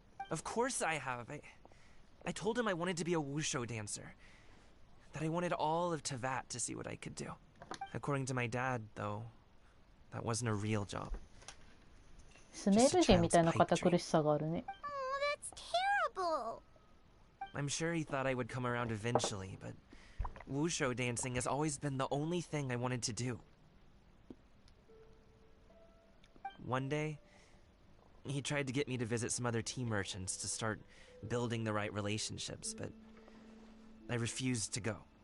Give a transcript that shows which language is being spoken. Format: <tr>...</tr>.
<en>Of course I have. I told him I wanted to be a wushu dancer. That I wanted all of Tevat to see what I could do. According to my dad, though, that wasn't a real job.</en> <ja>スメール人みたいな堅苦しさがあるね。</ja> <en>Oh, that's terrible. I'm sure he thought I would come around eventually, but wushu dancing has always been the only thing I wanted to do. One day, he tried to get me to visit some other tea merchants to start building the right relationships, but I refused to go.</en>